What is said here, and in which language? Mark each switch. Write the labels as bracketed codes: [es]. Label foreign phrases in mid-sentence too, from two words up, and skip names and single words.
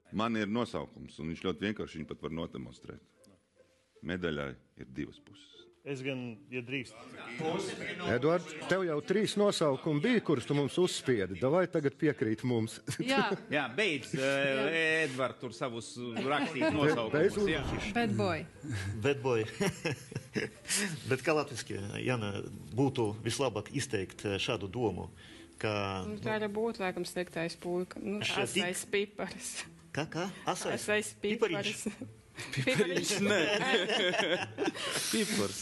[lv] Man ir nosaukums, un viņš ļoti vienkārši viņu pat var nodemonstrēt. Medaļai ir divas puses. Es gan, ja drīkst. Eduard, tev jau 3 nosaukumi bija, kurus tu mums uzspiedi. Davai tagad piekrīt mums. Jā, beidz, Edvard, tur savus rakstīt nosaukumus. [en] Bad boy. Bad boy. [lv] Bet kā latviski, Jana, būtu vislabāk izteikt šādu domu, ka... Tā arī būtu, laikam, sliktais puika. Asais piparis. Kā? Asais piparis. Pipariņš, nē. Pipars.